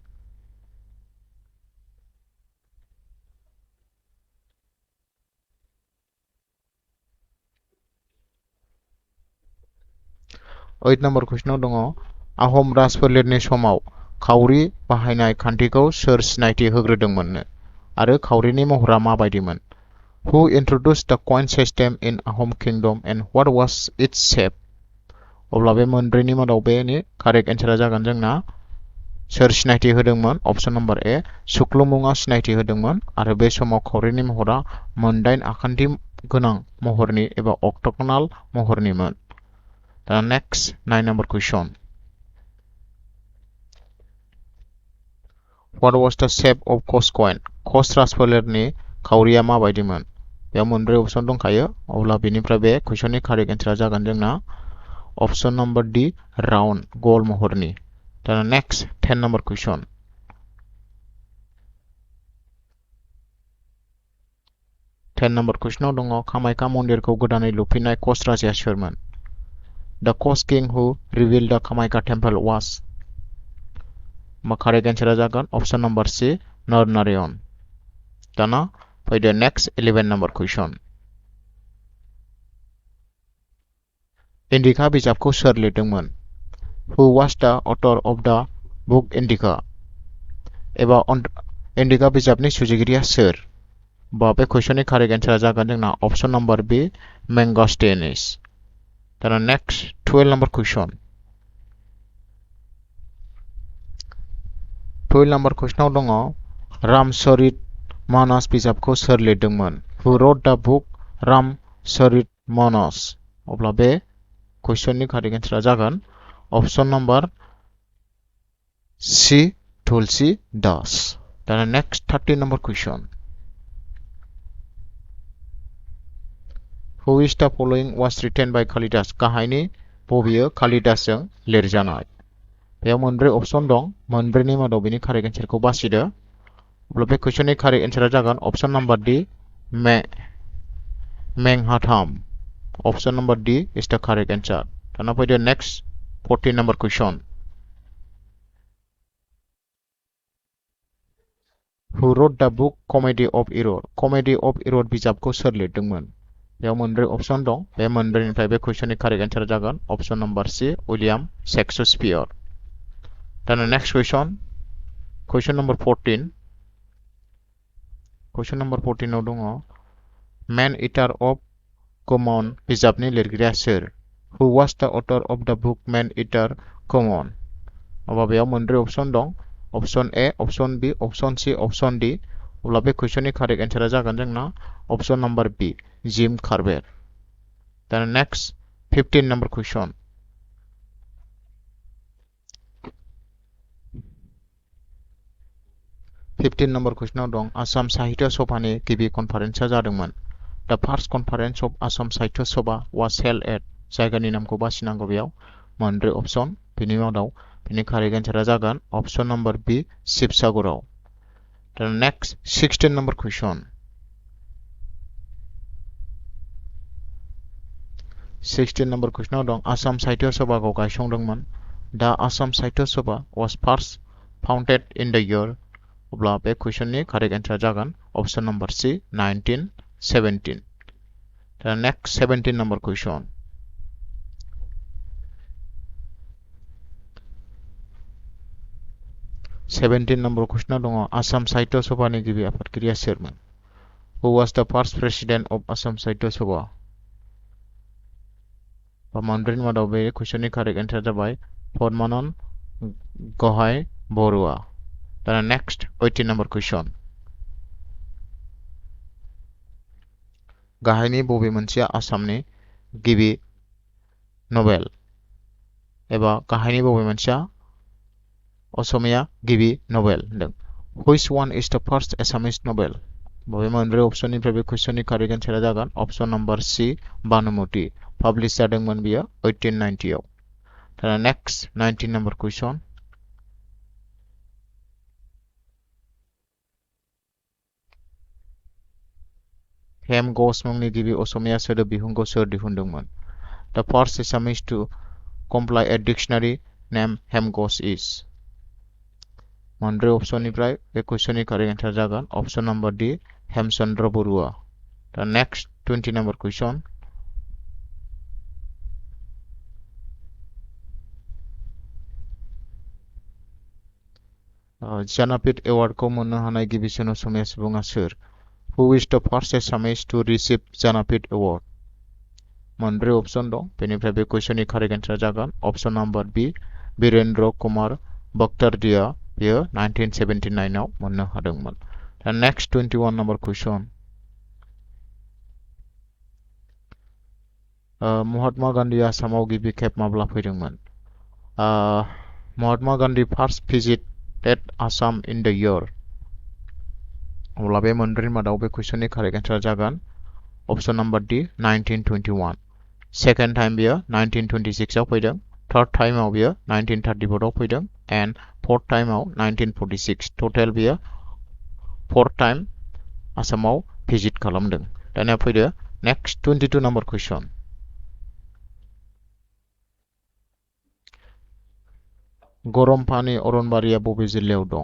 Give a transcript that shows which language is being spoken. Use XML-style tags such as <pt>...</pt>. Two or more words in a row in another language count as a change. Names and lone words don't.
<en>number questionao</en> <brx>दङ आहम राजफोलेरनि समाव खाउरि बाहायनाय खान्थिखौ सोर सिनायथि होग्रोदोंमोन आरो खाउरिनि महरा माबायदिमोन?</brx> <en>Who introduced the coin system in Ahom Kingdom and what was its shape?</en> <brx>अब्ला बे मोनब्रैनि मादाव बेनि</brx> <en>correct answera</en> <brx>जागोन जोंना सोर सिनायथि होदोंमोन?</brx> <en>option number A</en> <brx>सुक्लुमुङा सिनायथि होदोंमोन आरो बे समाव खाउरिनि महरा मोनदाइन आखान्थि गोनां महरनि एबा अक्टगोनाल महरनिमोन। दा</brx> <en>next 9 number question. What was the shape of Koch coin?</en> <brx>क'च राजफोलेरनि खाउरिया माबायदिमोन? बेयाव मोनब्रै अपसन दंखायो। अब्ला बेनिफ्राय बे कुइसननि</brx> <en>correct answera</en> <brx>जागोन जोंना</brx> <en>option number D round</en> <brx>गल महरनि। दाना</brx> <en>next 10 number question. number questionao</en> <brx>दङ कामाख्या मन्दिरखौ गोदानै लुफिननाय क'च राजाया सोरमोन?</brx> <en>The Koch king who rebuilt the Kamakhya temple was। correct answera</en> <brx>जागोन</brx> <en>option number C</en> <brx>नरनारायण। दाना फैदो</brx> <en>next 11 number question.</en> <brx>इंडिका बिजाबखौ सोर लिरदोंमोन?</brx> <en>Who was the author of the book Indica?</en> <brx>एबा इन्डिका बिजाबनि सुजुगिरिया सोर? बा बे कुइसननि</brx> <en>correct answera</en> <brx>जागोन जोंना</brx> <en>option number B</en> <brx>मेंगास्टेनिस। दाना</brx> <en>next 12 number question. 12 number questionao</en> <brx>दङ रामचरित मानस बिजाबखौ सोर लिरदोंमोन?</brx> <en>Who wrote the book रामचरित मानस?</en> <brx>अब्ला बे कुइसननि</brx> <en>correct answera</en> <brx>जागोन</brx> <en>option number C</en> <brx>तुलसी दास।</brx> <en>दाना next 13 number question. Who is the following was written by कालिदास?</en> <brx>गाहायनि बबेयो कालिदासजों लिरजानाय? बेयाव मोनब्रै ऑप्शन दं, मोनब्रैनि मादाव बेनि</brx> <en>correct answerkhou</en> <brx>बासिदो। अब्ला बे कुइसननि</brx> <en>correct answera</en> <brx>जागोन</brx> <en>option number D</en> <brx>मेंहाथाम।</brx> <en>option number D is the correct answer.</en> <brx>दाना फैदो</brx> <en>next 14 number question. Who wrote the book Comedy of Error?</en> <brx>Comedy of Error बिजाबखौ सोर लिरदोंमोन? बेयाव मोनब्रै ऑप्शन दं, बे मोनब्रैनिफ्राय बे कुइसननि</brx> <en>correct answera</en> <brx>जागोन</brx> <en>option number C</en> <brx>विलियम शेक्सपियर। दाना</brx> <en>next question, question number 14. question number 14</en> <brx>आव दङ मैन ईटर ऑफ कमन बिजाबनि लिरगिरिया सोर?</brx> <en>Who was the author of the book Man Eater Common?</en> <brx>अब्ला बेयाव मोनब्रै ऑप्शन दं,</brx> <en>option A, option B, option C, option D.</en> <brx>अब्ला बे कुइसननि</brx> <en>correct answera</en> <brx>जागोन जोंना</brx> <en>option number B</en> <brx>जिम कार्बेट। दाना</brx> <en>next 15 number question. 15 number questionao</en> <brx>दं आसाम साहित्य सभानि गिबि कनफारेन्सआ जादोंमोन।</brx> <en>The first conference of Assam साहित्य सभा was held at</en> <brx>जायगानि नामखौ बासिनांगौ। बेयाव मोनब्रै ऑप्शन, बेनि मादाव बेनि</brx> <en>correct answera</en> <brx>जागोन</brx> <en>option number B</en> <brx>शिबसागराव। दाना</brx> <en>next 16 number question. 16 number questionao</en> <brx>दं आसाम साहित्य सभाखौ गायसंदोंमोन।</brx> <en>The Assam साहित्य सभा was first founded in the year।</en> <brx>अब्ला बे कुइसननि</brx> <en>correct answera</en> <brx>जागोन</brx> <en>option number C</en> <brx>1917। दाना</brx> <en>next 17 number question. 17 number questionao</en> <brx>दङ आसाम साहित्य सभानि गिबि आफादगिरिया सोरमोन?</brx> <en>Who was the first president of Assam साहित्य सभा?</en> <brx>मोनब्रैनि मादाव बे कुइसननि</brx> <en>correct answera</en> <brx>जाबाय पद्मानन्द गहाय बरुवा। दाना</brx> <en>next 18 number question.</en> <brx>गाहायनि बबे मोनसेया आसामनि गिबि नोबेल एबा गाहायनि बबे मोनसेया असमिया गिबि नोबेल होनदों?</brx> <en>Which one is the first Assamese novel?</en> <brx>बबे मोनब्रै ऑप्शननिफ्राय बे कुइसननि</brx> <en>correct answera</en> <brx>जागोन</brx> <en>option number C</en> <brx>बानुमति। पाब्लिश जादोंमोन बियो 1890 आव। दाना</brx> <en>next 19 number question.</en> <brx>हेमघोष मुंनि गिबि असमिया सोदोब बिहुंखौ सोर दिहुनदोंमोन?</brx> <en>The first Assamese to compile a dictionary named हेमघोष is।</en> <brx>मोनब्रै ऑप्शननिफ्राय बे कुइसननि</brx> <en>correct answer</en> <brx>जागोन</brx> <en>option number D</en> <brx>हेमचंद्र बरुवा। दा</brx> <en>next 20 number question.</en> <brx>ज्ञानपीठ एवार्डखौ मोननो हानाय गिबिसिन असमिया सुबुङा सोर?</brx> <en>Who is the first Assamese to receive ज्ञानपीठ एवार्ड?</en> <brx>मोनब्रै ऑप्शन दं, बेनिफ्राय बे कुइसननि</brx> <en>correct answer</en> <brx>जागोन</brx> <en>option number B</en> <brx>वीरेंद्र कुमार बख्तरदिया। बियो 1979 आव मोननो हादोंमोन। दा</brx> <en>next 21 number question.</en> <brx>महात्मा गान्धीआ आसामाव गिबि खेब माब्ला फैदोंमोन?</brx> <en>Mahatma Gandhi first visited Assam in the year.</en> <brx>अब्ला बे मोनब्रैनि मादाव बे कुइसननि</brx> <en>correct answer</en> <brx>जागोन</brx> <en>option number D</en> <brx>1921।</brx> <en>second time</en> <brx>बियो 1926 आव फैदों,</brx> <en>third timeao</en> <brx>बियो 1934 आव फैदों</brx> <en>and fourth timeao</en> <brx>1946। टोटेल बियो</brx> <en>fourth time</en> <brx>आसामाव भिजिट खालामदों। दानिया फैदो</brx> <en>next 22 number question.</en> <brx>गरमफानि अरनबारिया बबे जिल्लायाव दं?</brx>